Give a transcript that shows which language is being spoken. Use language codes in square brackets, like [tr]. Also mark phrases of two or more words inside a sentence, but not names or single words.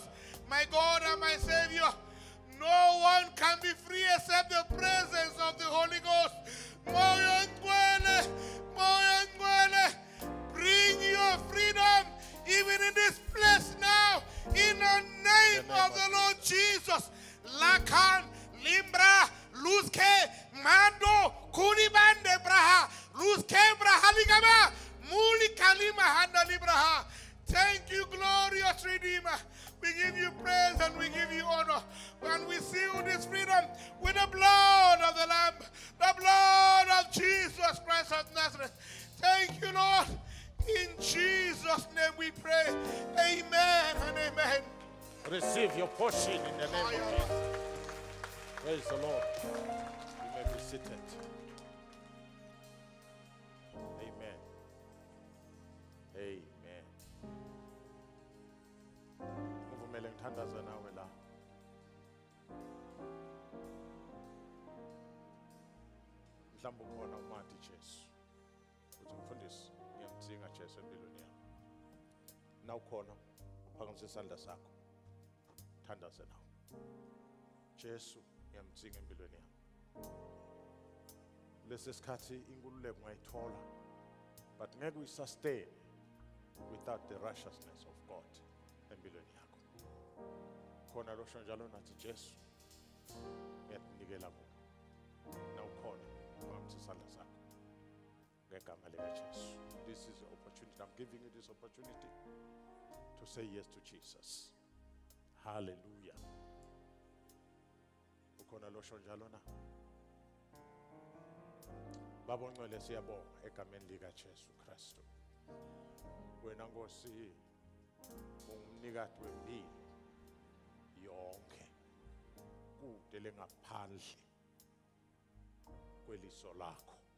[en] My God and my Savior, no one can be free except the presence of the Holy Ghost. Bring your freedom even in this place now, in the name of the Lord Jesus. Lakan, Limbra, Luzke, Mando, Kulibande Braha, Luzke Braha Ligaba, Muli Kalima Handa Libraha. Thank you, glorious Redeemer. We give you praise and we give you honor. And we seal this freedom with the blood of the Lamb, the blood of Jesus Christ of Nazareth. Thank you, Lord. In Jesus' name we pray. Amen and amen. Receive your portion in the name of Jesus. Praise the Lord. You may be seated. Amen. Amen. [zu] Ngivumele ngithandaze nawe la. Mhlawumbe ukhona umathi Jesu. Uthi mfundisi ngiyamdinga Jesu empilweni yami. Na ukhona uphakamise isandla sakho. Thandaze nawe. Jesu ngiyamdinga empilweni yami. Lesi sikhathi inkululeko ngayithola, but ngeke uyisustain [en] without the righteousness of God [zu] empilweni yakho. Khona lo sho njalo nathi Jesu ngiyakunikela kuwe. Na ukhona uphakamise isandla sakho. Ngegama lika Jesu. [en] This is the opportunity. I'm giving you this opportunity to say yes to Jesus. [zu] Hallelujah. Ukhona lo sho njalo na. Baba ongcwele siyabonga egameni lika Jesu Kristu. Wena Nkosi ungumnikati wempilo yonke kude lengaphandle kweliso lakho.